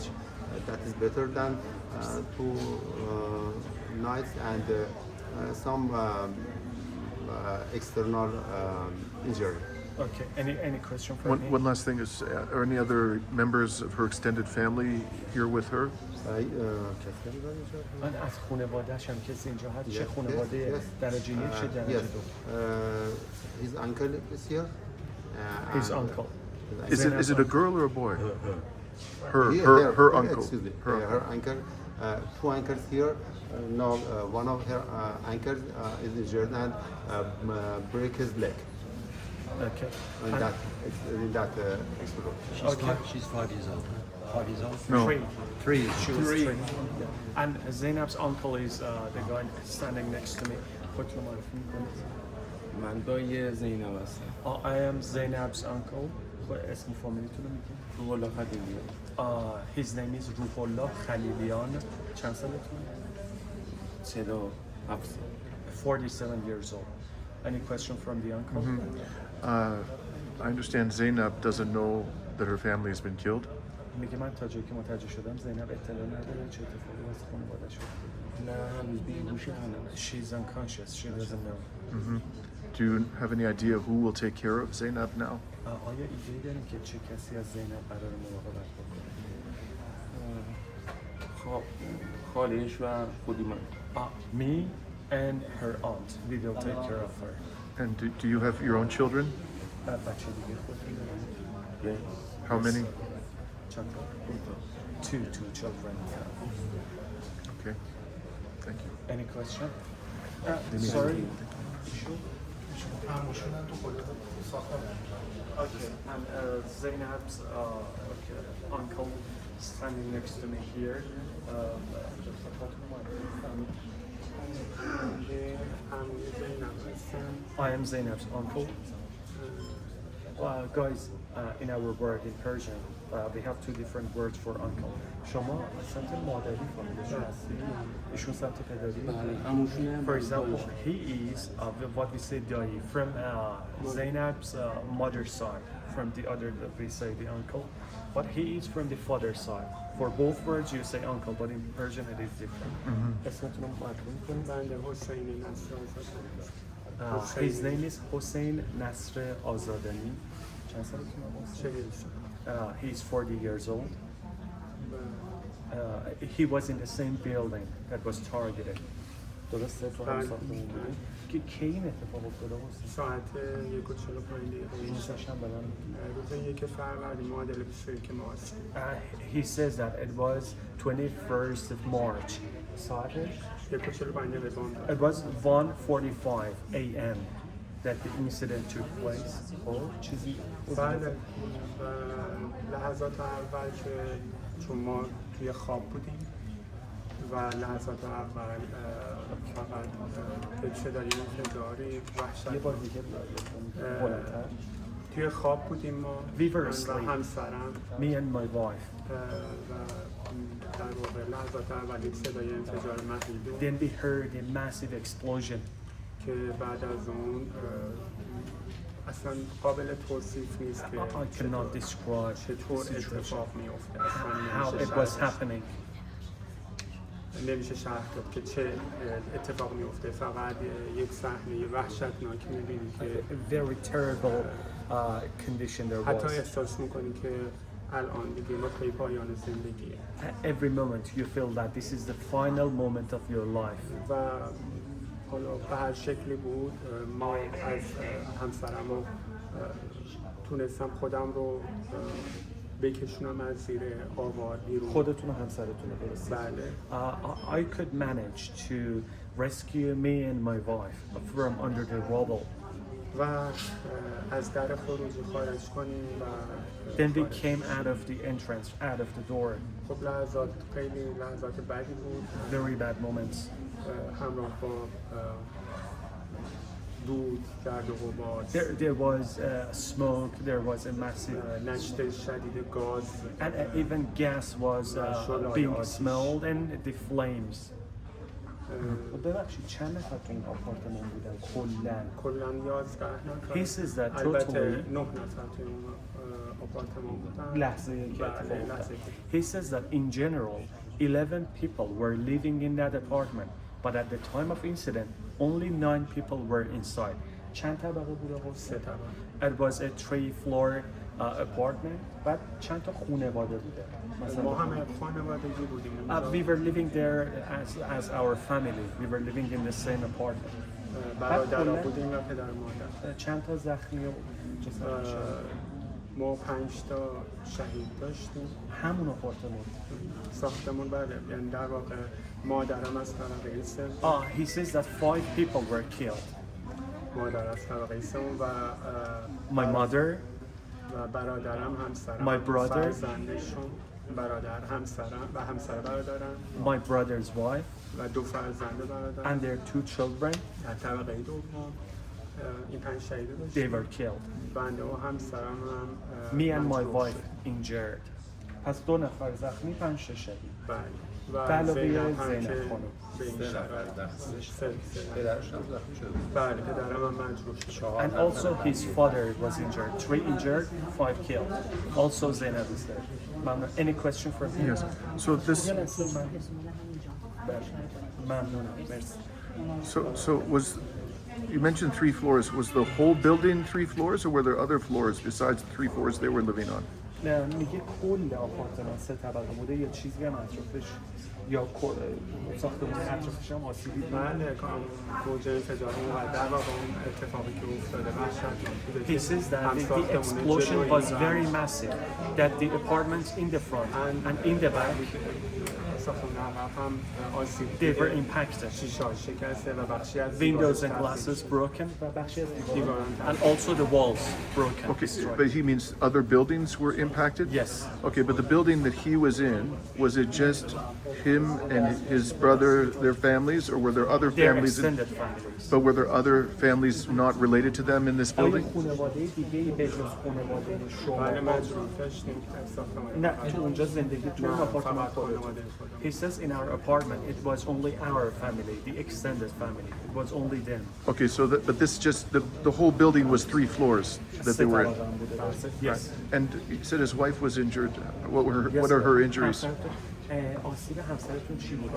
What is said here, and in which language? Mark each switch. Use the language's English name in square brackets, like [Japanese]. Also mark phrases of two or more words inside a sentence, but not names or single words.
[English] That is better than 2 nights, and some external injury. Okay. Any question for me? One last thing is, are any other members of her extended family here with her? [Persian] من از خانواده‌شم کسی اینجا هست چه خانواده درجه 1 چه درجه [English] Yes. 2 His uncle is here. His uncle. Is it a girl or a boy? Her Here, uncle. Excuse me. Her Her uncle. 2 uncles here. Now one of her uncles is injured and break his leg Okay. in that explosion. Okay. She's 5 years old. 5 years old? No. 3. She was 3. Yeah. And Zainab's uncle is the guy standing next to me. [Persian] خودتون معرفی می‌کنید؟ من دایی زینب هستم. [English] I am Zainab's uncle. [Persian] اسم فامیلیتون رو میگید؟ روح الله خدیبی. [English] His name is روح الله خلیلیان. [Persian] چند سالتون؟ [English] 47. 47 years old. Any question from the uncle? I understand Zainab doesn't know that her family has been killed. [Persian] میگه من تا جایی که متوجه شدم زینب اطلاع نداره چه اتفاقی واسه خانواده شد. نه هنوز بیهوشه هنوز. [English] She's unconscious. She doesn't know. Do you have any idea who will take care of Zainab now? [Persian] آیا ایده داریم که چه کسی از زینب قرار مراقبت بکنه؟ خب خالیش و خودی من. [English] Me and her aunt. We will take care of her. And do you have your own children? [Persian] بچه دیگه خودتون دارید؟ [English] Yes. How many? [Persian] چند تا؟ [English] Two children. Okay. Thank you. Any question? Sorry. Okay, and Zainab's uncle standing next to me here. I am Zainab's uncle. Guys, in our word in Persian, we have 2 different words for uncle. [Persian] شما سمت مادری فامیلشون هستی؟ ایشون سمت پدری؟ هموشونه. [English] For example, he is what we say dai from Zainab's mother's side, from the other that we say the uncle, but he is from the father side. For both words you say uncle, but in Persian it is different. [Persian] اسمتون رو مطلوب کنید. بنده حسین نصر آزادانی. [English] His name is Hossein Nasr Azadani. [Persian] چند سالتونه؟ 40 سال. [English] He's 40 years old. He was in the same building that was targeted. [Persian] درسته تو هم ساختمون بودی؟ که کی این اتفاق افتاده بود؟ ساعت 1:45 این سشن بدن روز 1 فروردین معادل 21 مارس. [English] He says that it was 21st of March. [Persian] ساعتش 1:45 [English] It was 1:45 a.m. that the incident took place. [Persian] چیزی بله و لحظات اول که چون ما توی خواب بودیم و لحظات اول فقط به صدای انفجاری وحشت یه بار دیگه بلندتر توی خواب بودیم ما [English] We were [Persian] و [English] asleep. [Persian] همسرم [English] Me and my wife. [Persian] و در واقع لحظات اول یک صدای انفجار محدود [English] Then we heard a massive explosion. [Persian] که بعد از اون اصلا قابل توصیف نیست که [English] I cannot describe [Persian] چطور [English] the situation. [Persian] اتفاق میفته [English] How [Persian] اصلا [English] it was happening. [Persian] نمیشه شرح داد که چه اتفاق میفته فقط یک صحنه وحشتناک میبینی که [English] A very terrible condition there [Persian] حتی [English] was. [Persian] احساس میکنی که الان دیگه نقطه پایان زندگیه [English] At every moment you feel that this is the final moment of your life. [Persian] و حالا به هر شکلی بود ما از همسرم رو تونستم خودم رو بکشونم از زیر آوار بیرون. خودتون و همسرتون رو برسید. بله. [English] I could manage to rescue me and my wife from under the rubble. [Persian] و از در خروجی خارج کنیم و [English] Then we came out of the entrance, out of the door. [Persian] خب لحظات خیلی لحظات بدی بود. [English] Very bad moments. [Persian] همراه با دود گرد و غبار. [English] There was smoke, there was a massive [Persian] نشت شدید گاز. [English] and even gas was being smelled and the flames. [Persian] ببخشید چند نفر تو این آپارتمان بودن کلاً 11 نفر. [English] He says that [Persian] البته [English] totally [Persian] 9 نفر توی اون آپارتمان بودن. لحظه که اتفاق بله، افتاد. لحظه که. [English] He says that in general 11 people were living in that apartment, but at the time of incident only 9 people were inside. [Persian] چند طبقه بود آقا؟ 3 طبقه. [English] It was a 3-floor apartment. [Persian] بعد چند تا خانواده بوده؟ ما همه خانوادگی بودیم. [English] We were living there as our family. We were living in the same apartment. [Persian] برادرها بودیم و پدر مادر. چند تا زخمی و جسد ما 5 تا شهید داشتیم. همون آپارتمان. ساختمون بله یعنی در واقع مادرم از طبقه سوم. [English] He says that 5 people were killed. [Persian] مادر از طبقه سوم و [English] My mother, [Persian] و برادرم همسرم. [English] My brother. [Persian] فرزندشون برادر همسرم و همسر برادرم. [English] my brother's wife, [Persian] و 2 فرزند برادرم. [English] and their 2 children, [Persian] در طبقه دوم این 5 شهید [English] they [Persian] داشتیم. [English] were killed. [Persian] بنده و همسرم هم [English] Me and my [Persian] مجروح [English] wife [Persian] شد. injured. پس 2 نفر زخمی، 5 تا شهید. بله. و علاوه زینب هم زینب که خانم. به این شرایط پدرش هم زخمی شده. بله پدرم هم مجروح شد. [English] And also his father was injured. 3 injured, 5 killed. Also Zainab is there. Any question for him? Yes. So this. So was you mentioned 3 floors? Was the whole building 3 floors, or were there other floors besides the 3 floors they were living on? [Persian] نه میگه کل آپارتمان 3 طبقه بوده یا چیزی هم اطرافش یا ساختمان اطرافش هم آسیبی بود. بله موج انفجار اومد در واقع اون اتفاقی که افتاده وحشتناک بوده. [English] He says that the explosion was very massive, that the apartments in the front and in the back, [Persian] ساختمان عقب هم آسیب [English] they were [Persian] دیده. [English] impacted. [Persian] شیشه‌ها شکسته و بخشی از [English] Windows and [Persian] دیوارش [English] glasses broken, [Persian] و بخشی از دیواران. دیواران [English] and also the walls broken. Okay, destroyed. but he means other buildings were impacted? Yes. Okay, but the building that he was in, was it just him and his brother, their families, or were there other Their families? extended families. But were there other families not related to them in this [Persian] آیا [English] building? [Persian] خانواده دیگه‌ای به جز خانواده بله شما؟ مجروح داشتیم از ساختمان نه تو اونجا زندگی تو اون نه آپارتمان فقط خودتون. خانواده خودم. [English] He says in our apartment, it was only our family, the extended family. It was only them. Okay, so but this just the whole building was 3 floors that they were in. Yes. And you said his wife was injured. What are her injuries? [Persian] آسیب همسرتون چی بود؟